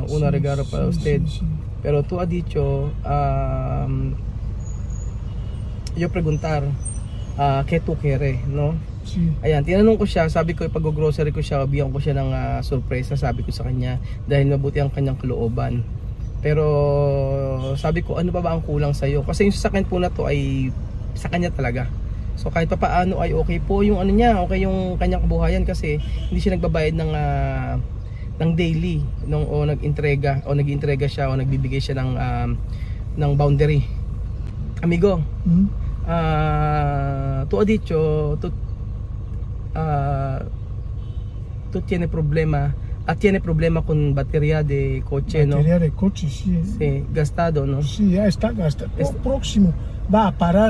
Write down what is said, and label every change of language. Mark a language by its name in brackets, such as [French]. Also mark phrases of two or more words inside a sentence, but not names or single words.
[Spanish] Una regalo para usted. Sí. Pero tú has dicho, yo preguntar, ¿qué tú quieres, no? Sí. [Filipino] Ayan, tinanong ko siya, sabi ko pag-grocery ko siya, bigyan ko siya ng sorpresa, sabi ko sa kanya, dahil mabuti ang kanyang kalooban. Pero sabi ko, ano pa ba ang kulang sa'yo? Kasi yung sasakyan po na to ay sa kanya talaga. So kahit pa paano ay okay po yung ano niya, okay yung kanyang kabuhayan kasi hindi siya nagbabayad ng daily o nag-entrega siya o nagbibigay siya ng boundary. [Spanish] Amigo, tú has dicho tú tienes problema con batería de coche, ¿no? Batería de coche, sí. Sí, gastado, ¿no? Sí, ya está gastado. Próximo va a parar.